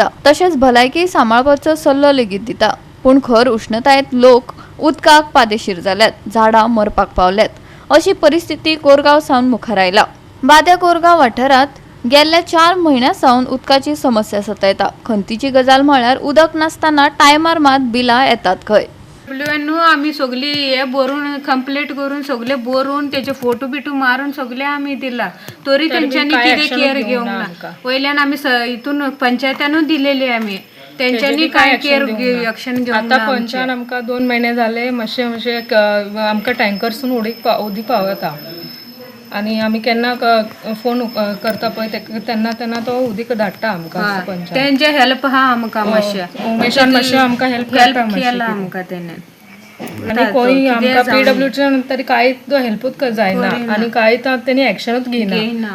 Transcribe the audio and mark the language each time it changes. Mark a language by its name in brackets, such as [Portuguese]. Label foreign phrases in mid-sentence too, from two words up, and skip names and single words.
[Konkani] तशेंच भलायकी सांबाळपाचो सल्लो लेगीत दिता। पूण खर उष्णतायेत लोक उदकाक पादेशीर जाल्यात, झाडां मरपाक पावल्यात अशी परिस्थिती कोरगांव सावन मुखार आयला। बाद्या कोरगांव वाठारात गेल्ल्या 4 म्हयन्यां सावन उदकाची समस्या सतयता। खंतीची गजाल म्हळ्यार उदक नासतना टायमार मात बिलां येतात खंय। आम्ही सगळी हे बरोवन कंप्लीट करून सगळे बरोवन त्याचे फोटो बिटू मारून सगळे आम्ही दिला, तरी त्यांच्यानी किती केअर घेऊंक ना। वयल्यान आम्ही इथून पंचायतानूच दिलेली आम्ही, त्यांच्यानी काय [English] care action [Konkani] घेऊन आता पंचायत आमका 2 महिने झाले मातशे आमका टँकरसून उदीक पावता आणि आम्ही केन्ना फोन करता पळय तेन्ना तो उदीक धाडटा आमकां पंचायत। त्यांचे हेल्प हा आमकां मातशें उमेशान मातशें आमकां हेल्प केला आमकां तेणे। आणि कोणी आमकां पीडब्ल्यूच्या तरी कांयच हेल्पूच जायना आणि कांयच तेणी एक्शनूच घेयना।